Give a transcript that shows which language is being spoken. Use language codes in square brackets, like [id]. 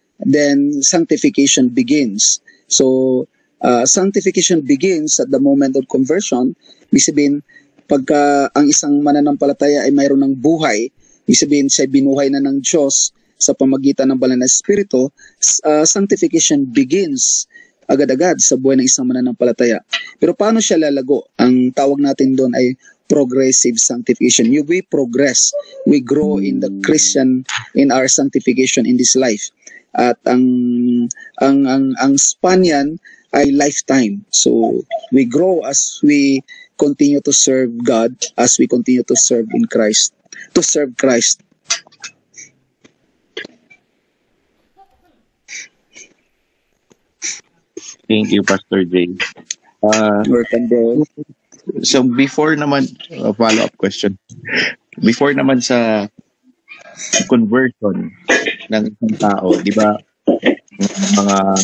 [en] Then sanctification begins. So, sanctification begins at the moment of conversion. [tl] Ibig sabihin, pagka ang isang mananampalataya ay mayroon ng buhay, ibig sabihin siya binuhay na ng Diyos sa pamagitan ng banal na Espiritu, [en] sanctification begins [tl] agad-agad sa buhay ng isang mananampalataya. Pero paano siya lalago? Ang tawag natin doon ay progressive sanctification. [en] We progress, we grow in the Christian, in our sanctification in this life. [tl] At ang span yan ay lifetime. [en] So we grow as we continue to serve God, as we continue to serve in Christ, to serve Christ. Thank you, Pastor J. Welcome, bro. So before naman, follow-up question. [tl] Before naman sa conversion ng isang tao, di ba, mga